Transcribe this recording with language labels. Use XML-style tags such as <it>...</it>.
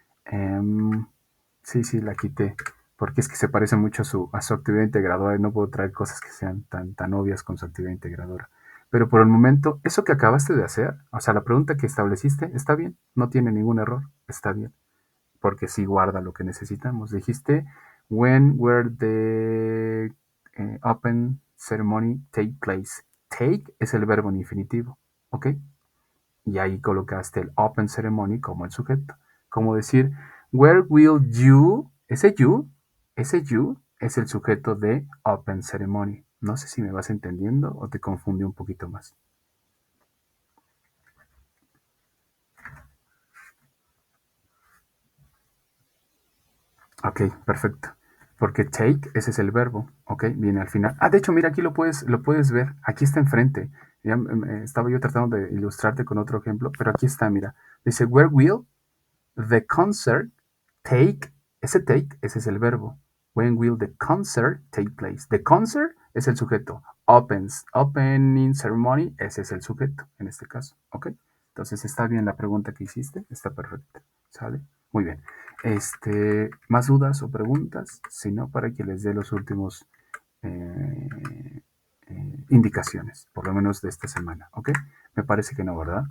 <es>Em, sí, sí, la quité, porque es que se parece mucho a su actividad integradora y no puedo traer cosas que sean tan obvias con su actividad integradora. Pero por el momento, eso que acabaste de hacer, o sea, la pregunta que estableciste, está bien, no tiene ningún error, está bien, porque sí guarda lo que necesitamos. Dijiste,</es> <en>when were the open ceremony take place?</en> <es>Take es el verbo en infinitivo, ¿ok? Y ahí colocaste el open ceremony como el sujeto. Como decir,</es> <en>where will you,</en> <es>ese you es el sujeto de open ceremony. No sé si me vas entendiendo o te confunde un poquito más. Ok, perfecto. Porque take, ese es el verbo, ok, viene al final. De hecho, mira, aquí lo puedes ver, aquí está enfrente. Ya estaba yo tratando de ilustrarte con otro ejemplo, pero aquí está, mira. Dice,</es> <en>where will the concert take,</en> <es>ese take, ese es el verbo.</es> <en>When will the concert take place? The concert</en> <es>es el sujeto. Opening ceremony, ese es el sujeto, en este caso, ¿ok? Entonces está bien la pregunta que hiciste, está perfecta, ¿sale? Muy bien. ¿Más dudas o preguntas? Si no, para que les dé los últimos eh, indicaciones, por lo menos de esta semana, ¿ok? Me parece que no, ¿verdad?</es>